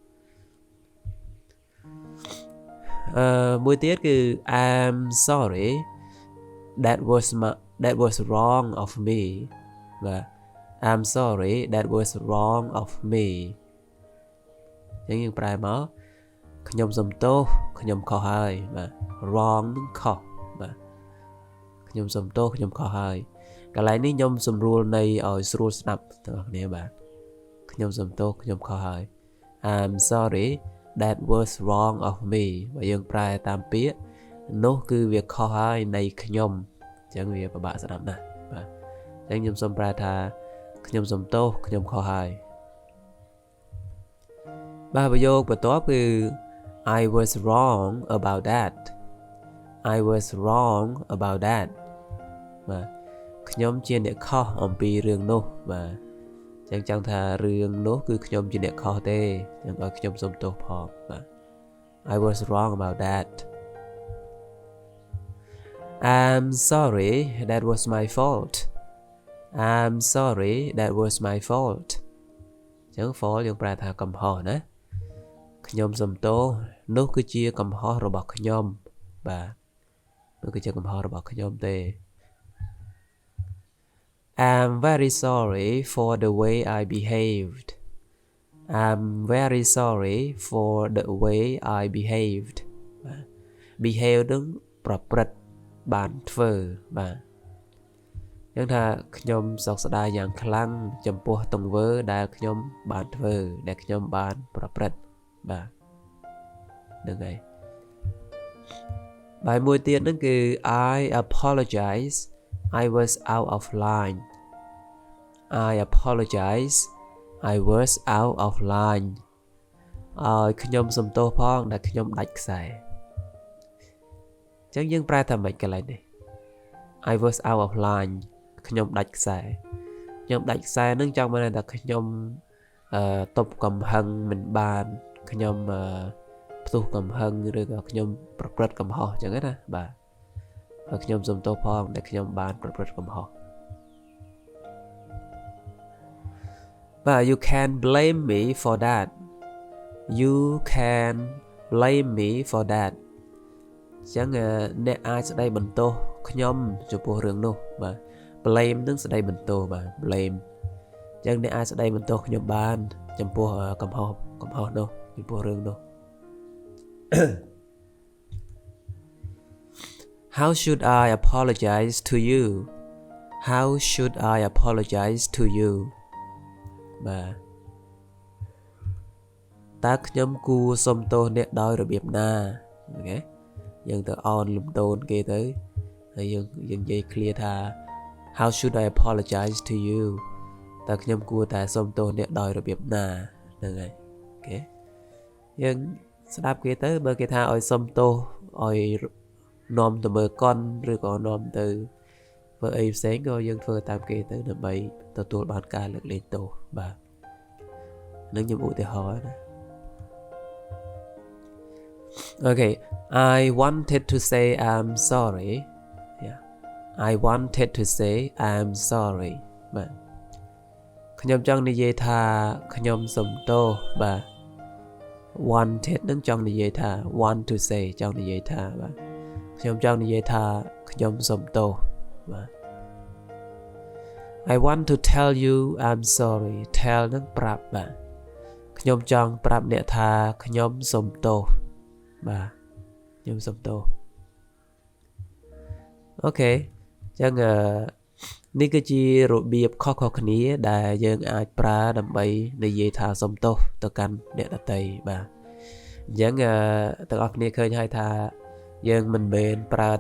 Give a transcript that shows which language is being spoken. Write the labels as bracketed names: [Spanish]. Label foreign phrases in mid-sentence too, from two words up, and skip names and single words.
[Khmer] មួយទៀតគឺ [English] I'm sorry that was wrong of me បាទ I'm sorry that was wrong of me [Khmer] អញ្ចឹងយើងប្រែមកខ្ញុំសុំ ទោសខ្ញុំខុសហើយបាទ wrong នឹងខុសបាទខ្ញុំសុំទោសខ្ញុំខុសហើយកន្លែងនេះខ្ញុំសម្រួលនៃឲ្យស្រួលស្ដាប់ទាំងអស់គ្នាបាទខ្ញុំសុំទោសខ្ញុំខុសហើយ [English] I'm sorry that was wrong of me [Khmer] បើយើងប្រែតាមពាក្យនោះគឺវាខុសហើយនៃខ្ញុំអញ្ចឹងវាពិបាកស្ដាប់ណាស់បាទអញ្ចឹងខ្ញុំសូមប្រែថាខ្ញុំសុំទោសខ្ញុំខុសហើយ បាទប្រយោគបន្ទាប់គឺ [English] I was wrong about that I was wrong about that [Khmer] បាទខ្ញុំជាអ្នកខុសអំពីរឿងនោះបាទអញ្ចឹងចង់ថារឿងនោះគឺខ្ញុំជាអ្នកខុសទេអញ្ចឹងឲ្យខ្ញុំសុំទោសផងបាទ [English] I was wrong about that I'm sorry that was my fault I'm sorry that was my fault [Khmer] អញ្ចឹង fault យើងប្រែថាកំហុសណាខ្ញុំសុំទោសនោះគឺជាកំហុសរបស់ខ្ញុំបាទនោះគឺជាកំហុសរបស់ខ្ញុំទេ [English] I'm very sorry for the way I behaved I'm very sorry for the way I behaved behave [Khmer] នឹងប្រព្រឹត្តបានធ្វើបាទយ៉ាងថាខ្ញុំសោកស្ដាយយ៉ាងខ្លាំងចំពោះទង្វើដែលខ្ញុំបានធ្វើដែលខ្ញុំបានប្រព្រឹត្តបាទហ្នឹងហើយ បាយមួយទៀតហ្នឹងគឺ [English] I apologize I was out of line I apologize I was out of line [Khmer] ឲ្យខ្ញុំសុំទោសផងដែលខ្ញុំដាច់ខ្សែ អញ្ចឹងយើងប្រែថាម៉េចកន្លែងនេះ [English] I was out of line [Khmer] ខ្ញុំដាច់ខ្សែនឹងចង់បានថាខ្ញុំតបកំហឹងមិនបានខ្ញុំផ្ទុះកំហឹងឬក៏ខ្ញុំប្រព្រឹត្តកំហុសអញ្ចឹងណាបាទហើយខ្ញុំសុំទោសផងដែលខ្ញុំបានប្រព្រឹត្តកំហុស បាទ [English] you can blame me for that you can blame me for that [Khmer] អញ្ចឹងអ្នកអាចស្ដីបន្ទោសខ្ញុំចំពោះរឿងនោះបាទ blame នឹងស្ដីបន្ទោសបាទ blame អញ្ចឹងអ្នកអាចស្ដីបន្ទោសខ្ញុំបានចំពោះកំហុសនោះចំពោះរឿងនោះ [English] How should I apologize to you How should I apologize to you [Khmer] បាទតើខ្ញុំគួរសុំទោសអ្នកដោយរបៀបណា អូខេយើងទៅអនលំតូនគេទៅហើយយើងនិយាយ clear ថា [English] How should I apologize to you [Khmer] តើខ្ញុំគួរតែសុំទោសអ្នកដោយរបៀបណាហ្នឹងហើយអូខេយើងស្ដាប់គេទៅបើគេថាឲ្យសុំទោសឲ្យនាំទៅមើលកុនឬក៏នាំទៅធ្វើអីផ្សេងក៏យើងធ្វើតាមគេទៅដើម្បីទទួលបានការលើកលែងទោសបាទនឹងខ្ញុំឧទាហរណ៍ណា [English] Okay I wanted to say I'm sorry yeah I wanted to say I'm sorry [Khmer] បាទខ្ញុំចង់និយាយថាខ្ញុំសុំទោសបាទ wanted នឹងចង់និយាយថា [English] want to say [Khmer] ចង់និយាយថាបាទខ្ញុំចង់និយាយថាខ្ញុំសុំទោសបាទ [English] I want to tell you I'm sorry [Khmer] tell នឹងប្រាប់បាទខ្ញុំចង់ប្រាប់អ្នកថាខ្ញុំសុំទោសបាទខ្ញុំសុំទោស អូខេចឹងនេះគឺជារបៀបខុសៗគ្នាដែលយើងអាចប្រើដើម្បីនិយាយថាសុំទោសទៅកាន់អ្នកដទៃបាទអញ្ចឹងទាំងអស់គ្នាឃើញហើយថាយើងមិនមែនប្រើតែ